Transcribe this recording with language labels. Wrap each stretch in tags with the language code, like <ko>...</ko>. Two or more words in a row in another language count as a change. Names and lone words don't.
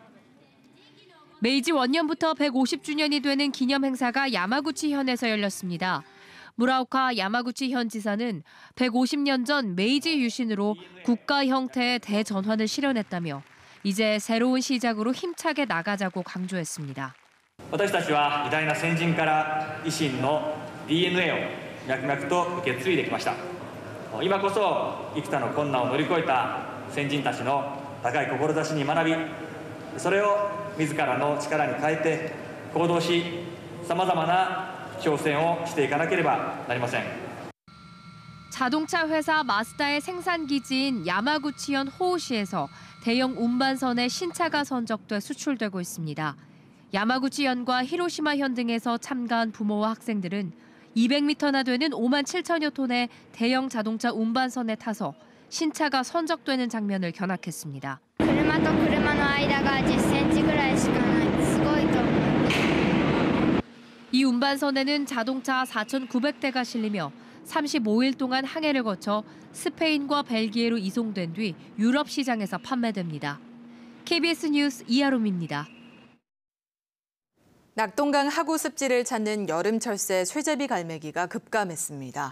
<ko>메이지 원년부터 150주년이 되는 기념 행사가 야마구치현에서 열렸습니다. 무라오카 야마구치현 지사는 150년 전 메이지 유신으로 국가 형태의 대전환을 실현했다며 이제 새로운 시작으로 힘차게 나가자고 강조했습니다.</ko> <ja>私たちは偉大な先人から維新の DNA を脈々と受け継いできました。今こそ幾多の困難を乗り越えた先人たちの高い志に学び、それを自らの力に変えて行動し、さまざまな挑戦をしていかなければなりません。</ja> <ko>자동차 회사 마쓰다의 생산 기지인 야마구치현 호우시에서 대형 운반선에 신차가 선적돼 수출되고 있습니다. 야마구치현과 히로시마현 등에서 참가한 부모와 학생들은 200m나 되는 5만 7천여 톤의 대형 자동차 운반선에 타서 신차가 선적되는 장면을 견학했습니다.</ko> <ja>車と車の間が10センチぐらいしかない。すごいと思う。</ja> <ko>이 운반선에는 자동차 4,900대가 실리며 35일 동안 항해를 거쳐 스페인과 벨기에로 이송된 뒤 유럽 시장에서 판매됩니다. KBS 뉴스 이하롬입니다. 낙동강 하구 습지를 찾는 여름철새 쇠제비 갈매기가 급감했습니다.</ko>